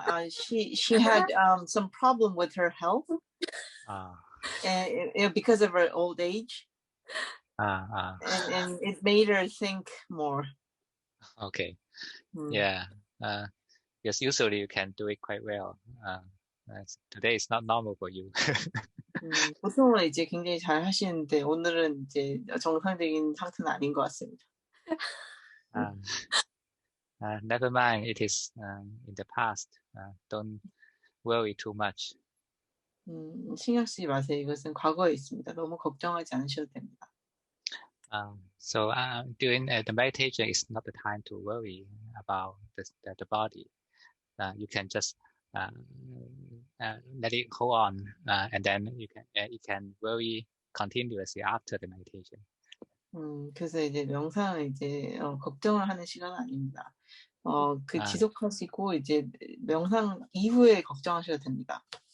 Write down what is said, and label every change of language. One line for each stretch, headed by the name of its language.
English: She had some problem with her health. And because of her old age. And it made her think more. Okay. Yeah. Because usually you can do it quite well. Today is not normal for you.
Korean: 보통은 이제 굉장히 잘 하시는데 오늘은 이제 정상적인 상태는 아닌 것 같습니다.
English: Never mind. It is in the past. Don't worry too much.
Korean: 신경 쓰지 마세요. 이것은 과거에 있습니다. 너무 걱정하지 않으셔도 됩니다.
English: So during the meditation is not the time to worry about the body. You can just let it go on, and then you can worry continuously after the meditation.
Korean: 그래서 이제 명상은 이제 걱정을 하는 시간은 아닙니다. 지속하시고 이제 명상 이후에 걱정하셔도 됩니다.